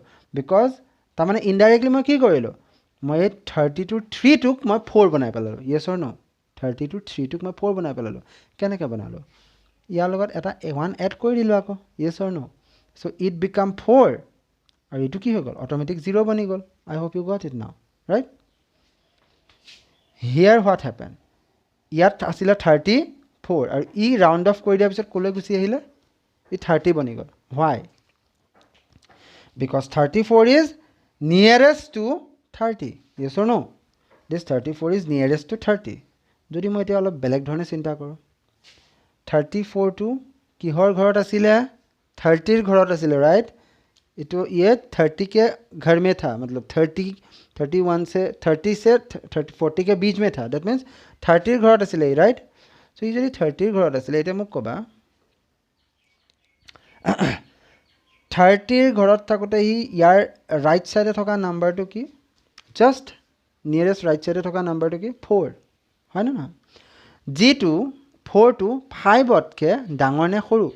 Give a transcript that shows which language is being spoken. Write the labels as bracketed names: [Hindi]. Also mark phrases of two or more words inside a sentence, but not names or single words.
[Assamese] বিকজ তাৰমানে ইনডাইৰেক্টলি মই কি কৰিলোঁ? মই এই 32 মই 4 বনাই পেলালোঁ. [English] yes or no'? [Assamese] 32 মই 4 বনাই পেলালোঁ. কেনেকৈ বনালোঁ? ইয়াৰ লগত এটা 1 এড কৰি দিলোঁ আকৌ. [English] yes or no'? so it became [Assamese] 4 আৰু এইটো কি হৈ গ'ল? অট'মেটিক 0 বনি গ'ল. [English] I hope you got it now, Right? Here what happen? [Assamese] ইয়াত আছিলে 34 আৰু ই [English] round off [Assamese] কৰি দিয়াৰ পিছত ক'লৈ গুচি আহিলে? ই 30 বনি গ'ল. [English] Why? Because 34 is nearest to 30. Yes or no? This 34 is nearest to 30. [Assamese] যদি মই এতিয়া অলপ বেলেগ ধৰণে চিন্তা কৰোঁ, 34টো কিহৰ ঘৰত আছিলে? 30ৰ ঘৰত আছিলে, राइट? [Hindi] इतो ये 30 के घर में था, मतलब 31 से 40 के बीच में था. [English] that means [Assamese] 30ৰ ঘৰত আছিলে, राइट? [Hindi] सो ये [Assamese] যদি 30ৰ ঘৰত আছিলে, এতিয়া মোক ক'বা 30ৰ ঘৰত থাকোঁতে সি ইয়াৰ [English] right sideে [Assamese] থকা নাম্বাৰটো কি? [English] just nearest right sideে [Assamese] থকা নাম্বাৰটো কি? 4, হয় নে নহয়? যিটো 4টো 5তকৈ ডাঙৰ নে সৰু?